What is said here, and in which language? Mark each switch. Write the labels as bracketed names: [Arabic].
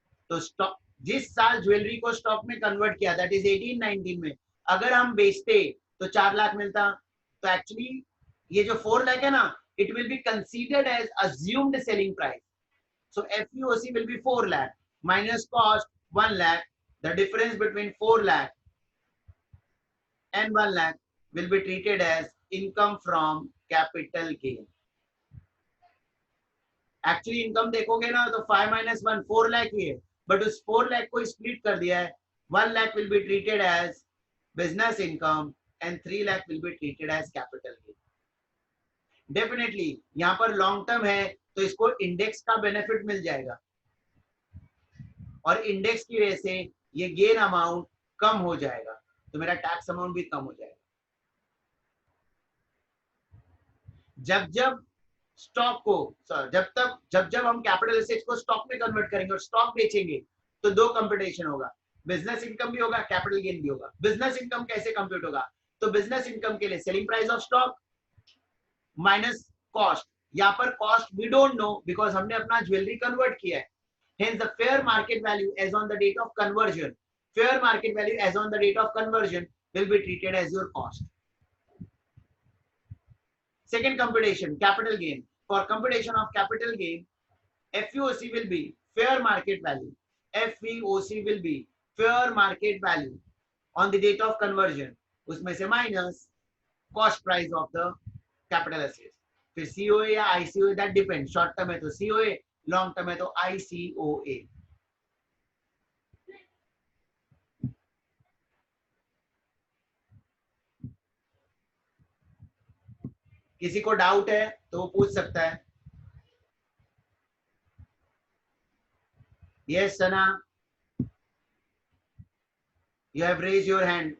[Hindi] तो स्टॉक, जिस साल ज्वेलरी को स्टॉक में कन्वर्ट किया, दैट इज 18-19 में, अगर हम बेचते तो 4 लाख मिलता। तो एक्चुअली ये जो 4 लाख है ना, [English] It will be considered as assumed selling price. So FEOC will be 4 lakh minus cost 1 lakh. The difference between 4 lakh and 1 lakh will be treated as income from capital gain. [Hindi] Actually income देखोगे ना तो 5 minus 1 4 लाख ही है, but उस 4 लाख को split कर दिया है। [English] 1 lakh will be treated as business income and 3 lakh will be treated as capital gain. [Hindi] Definitely यहाँ पर लॉन्ग टर्म है तो इसको इंडेक्स का बेनिफिट मिल जाएगा, और इंडेक्स की वजह से ये गेन अमाउंट कम हो जाएगा, तो मेरा टैक्स अमाउंट भी कम हो जाएगा। जब स्टॉक को, जब हम कैपिटल एसेट्स को स्टॉक में कन्वर्ट करेंगे और स्टॉक बेचेंगे तो दो कंप्यूटेशन होगा, बिजनेस इनकम भी होगा, कैपिटल गेन भी होगा। बिजनेस इनकम कैसे कंप्यूट होगा? तो बिजनेस इनकम के लिए selling price of stock minus cost. यहाँ पर cost [English] we don't know because [Hindi] हमने अपना ज्वेलरी कन्वर्ट किया है। [English] Hence the fair market value as on the date of conversion, fair market value as on the date of conversion will be treated as your cost. Second computation, capital gain. For computation of capital gain, FEOC will be fair market value. FEOC will be fair market value on the date of conversion. [Hindi] उसमें से [English] minus cost price of the capital assets. फिर COA या ICOA, that depends. [Hindi] Short term है तो COA, long term है तो ICOA। किसी को डाउट है तो वो पूछ सकता है. [English] Yes, Sana, you have raised your hand.